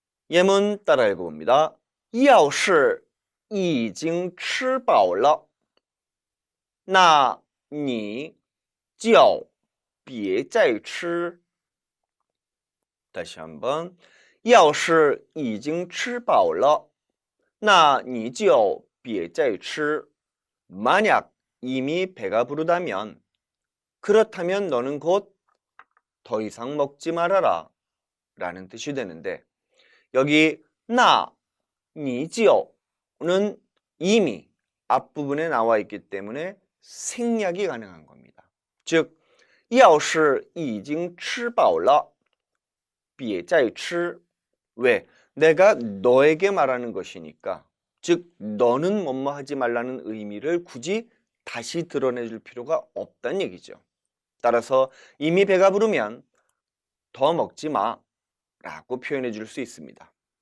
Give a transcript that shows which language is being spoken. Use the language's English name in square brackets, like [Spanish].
[Korean] 예문 따라 읽어봅니다. [Chinese] 要是已经吃饱了那你就别再吃 [Korean] 다시 한번 [Chinese] 要是已经吃饱了那你就别再吃 [Korean] 만약 이미 배가 부르다면 그렇다면 너는 곧 더 이상 먹지 말아라 라는 뜻이 되는데 여기 나, 니지오는 이미 앞부분에 나와 있기 때문에 생략이 가능한 겁니다. 즉, [Chinese] 要是已经吃饱了别再吃 [Korean] 왜? 내가 너에게 말하는 것이니까 즉 너는 뭐뭐 하지 말라는 의미를 굳이 다시 드러내줄 필요가 없다는 얘기죠. 따라서 이미 배가 부르면 더 먹지 마 라고 표현해 줄 수 있습니다.